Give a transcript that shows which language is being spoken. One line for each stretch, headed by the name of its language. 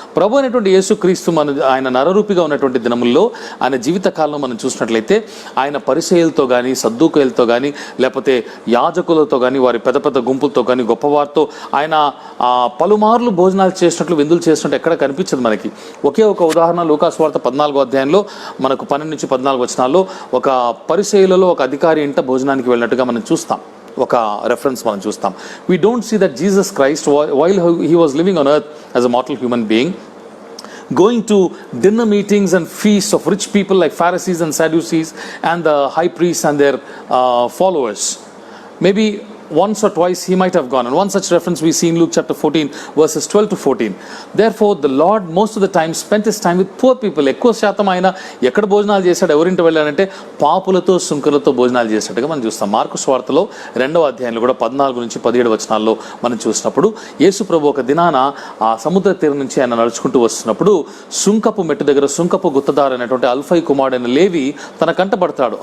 Telugu: ప్రభు అయినటువంటి యేసుక్రీస్తు ఆయన నరరూపిగా ఉన్నటువంటి దినముల్లో ఆయన జీవితకాలంలో మనం చూసినట్లయితే, ఆయన పరిసయ్యులతో కానీ, సద్దూకయ్యులతో కానీ, లేకపోతే యాజకులతో కానీ, వారి పెద్ద పెద్ద గుంపులతో కానీ, గొప్పవారితో ఆయన పలుమార్లు భోజనాలు చేసినట్లు, విందులు చేసినట్టు ఎక్కడ కనిపించదు మనకి. ఒకే ఒక ఉదాహరణ లూకాసు వార్త 14వ అధ్యాయంలో మనకు 12-14 వచనాల్లో ఒక పరిసయ్యులలో ఒక అధికారి ఇంట భోజనానికి వెళ్ళినట్టుగా మనం చూస్తాం. ఒక రెఫరెన్స్ మనం చూస్తాం.
English: We don't see that Jesus Christ, while he was living on earth as a mortal human being, going to dinner meetings and feasts of rich people like Pharisees and Sadducees and the high priests and their followers. Maybe once or twice he might have gone, and one such reference we see in Luke chapter 14 verses 12-14. Therefore the Lord most of the time spent his time with poor people.
Telugu: ఎక్కువ శాతం ఆయన ఎక్కడ భోజనాలు చేశాడు, ఎవరింటి వెళ్ళాడంటే పాపులతో, సుంకరులతో భోజనాలు చేసినట్టుగా మనం చూస్తాం. మార్కు సువార్తలో 2వ అధ్యాయంలో కూడా 14-17 వచనాల్లో మనం చూసినప్పుడు, యేసు ప్రభు ఒక దినాన ఆ సముద్ర తీరం నుంచి ఆయన నడుచుకుంటూ వస్తున్నప్పుడు సుంకపు మెట్టు దగ్గర సుంకపు గుత్తదారు అనేటువంటి అల్ఫై కుమారుడైన లేవి తన కంట పడతాడు.